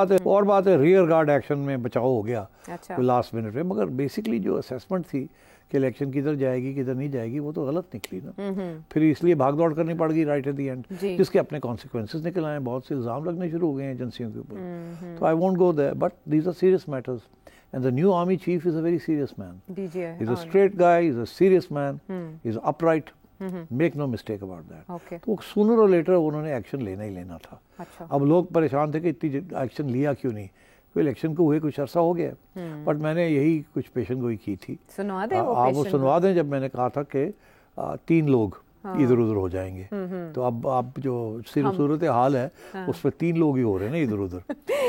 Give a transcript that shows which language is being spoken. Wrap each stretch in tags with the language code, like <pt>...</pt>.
<ur>اور بات ہے ریئر گارڈ ایکشن میں بچاؤ ہو گیا کوئی لاسٹ منٹ میں, مگر بیسکلی جو اسیسمنٹ تھی کہ الیکشن کدھر جائے گی کدھر نہیں جائے گی وہ تو غلط نکلی نا. پھر اس لیے بھاگ دوڑ کرنی پڑ گئی رائٹ ایٹ دی اینڈ, جس کے اپنے کانسیکوینسز نکل آئے ہیں, بہت سے الزام لگنے شروع ہو گئے ہیں ایجنسیوں کے اوپر.</ur> <en>تو I won't go there, but these are serious matters. And the new army chief is a very serious man. He's a straight guy, he's a serious man, he's upright. Make no mistake about that.</en> <ur>تو</ur> <en>sooner or later</en> <ur>انہوں نے action لینا ہی لینا تھا. اب لوگ پریشان تھے کہ اتنی ایکشن لیا کیوں نہیں, کوئی الیکشن کو ہوئے کچھ عرصہ ہو گیا, بٹ میں نے یہی کچھ پیشن گوئی کی تھی. آپ وہ سنوا دیں جب میں نے کہا تھا کہ 3 لوگ ادھر ادھر ہو جائیں گے. تو اب جو صورت حال ہے اس پہ 3 لوگ ہی ہو رہے ہیں نا ادھر ادھر.</ur>